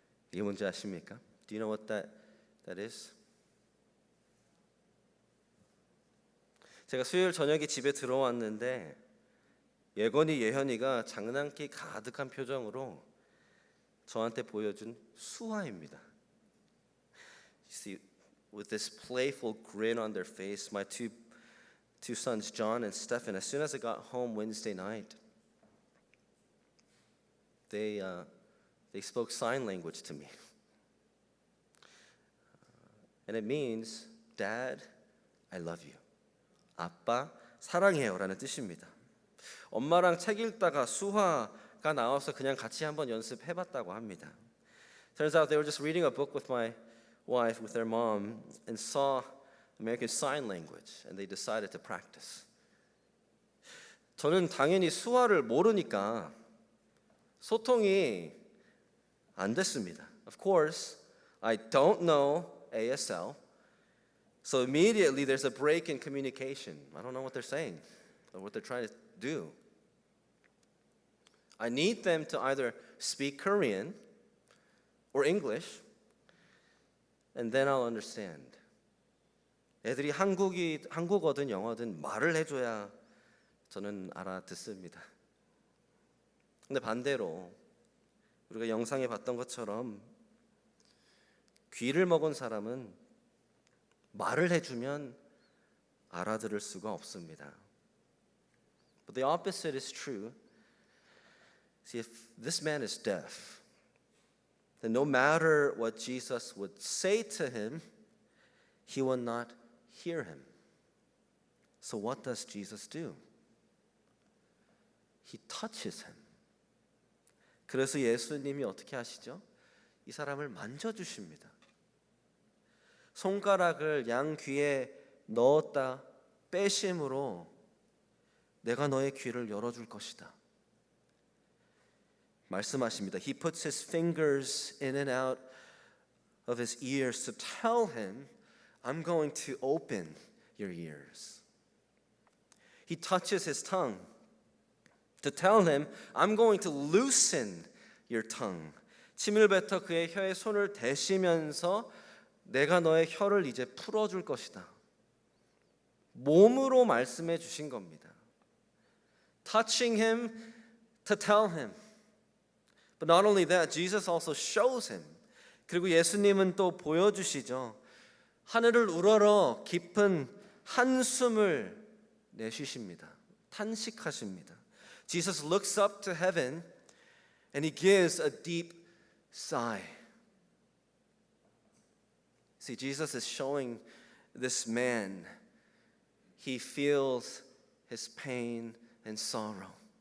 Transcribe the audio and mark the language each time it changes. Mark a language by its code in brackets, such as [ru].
[ko] 이게 뭔지 아십니까? [en] Do you know what that is? [ko] 제가 수요일 저녁에 집에 들어왔는데 예건이 예현이가 장난기 가득한 표정으로 저한테 보여준 수화입니다. [en] You see, with this playful grin on their face, my two sons, John and Stephen, as soon as I got home Wednesday night, they spoke sign language to me. And it means, Dad, I love you. [ko] 아빠, 사랑해요라는 뜻입니다. 엄마랑 책 읽다가 수화가 나와서 그냥 같이 한번 연습해봤다고 합니다. [en] Turns out they were just reading a book with my wife, with their mom, and saw American Sign Language, and they decided to practice. [ko] 저는 당연히 수화를 모르니까 소통이 안 됐습니다. [en] Of course, I don't know ASL, so immediately there's a break in communication. I don't know what they're saying or what they're trying to do. I need them to either speak Korean or English, and then I'll understand. [ko] 애들이 한국어든 영어든 말을 해줘야 저는 알아듣습니다. 근데 반대로 우리가 영상에 봤던 것처럼 귀를 먹은 사람은 말을 해주면 알아들을 수가 없습니다. [en] But the opposite is true. See, if this man is deaf, then no matter what Jesus would say to him, he will not hear him. So what does Jesus do? He touches him. [ko] 그래서 예수님이 어떻게 하시죠? 이 사람을 만져주십니다. 손가락을 양 귀에 넣었다 빼심으로 내가 너의 귀를 열어줄 것이다. 말씀하십니다. [en] He puts his fingers in and out of his ears to tell him, I'm going to open your ears. He touches his tongue to tell him, I'm going to loosen your tongue. [ko] 침을 뱉어 그의 혀에 손을 대시면서 내가 너의 혀를 이제 풀어줄 것이다. 몸으로 말씀해 주신 겁니다. [en] Touching him to tell him. But not only that, Jesus also shows him. [ko] 그리고 예수님은 또 보여주시죠. 하늘을 우러러 깊은 한숨을 내쉬십니다. 탄식하십니다. [en] Jesus looks up to heaven and he gives a deep sigh. See, Jesus is showing this man he feels his pain and sorrow.